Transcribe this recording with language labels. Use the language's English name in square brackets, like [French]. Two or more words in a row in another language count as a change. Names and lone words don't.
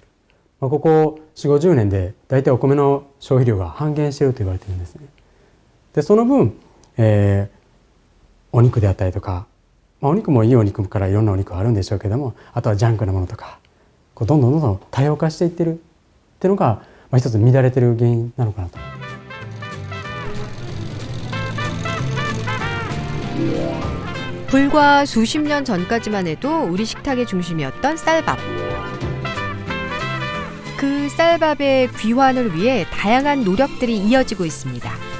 [Japanese] ここ4、50年で大体お米の消費量が半減していると言われているんですね。でその分、お肉であったりとか、お肉もいいお肉からいろんなお肉があるんでしょうけども、あとはジャンクなものとか、どんどん多様化していってるっていうのが、一つ乱れてる原因なのかなと。 [Korean] 불과 수십 년 전까지만 해도 우리 식탁의 중심이었던 쌀밥. 그 쌀밥의 귀환을 위해 다양한 노력들이 이어지고 있습니다.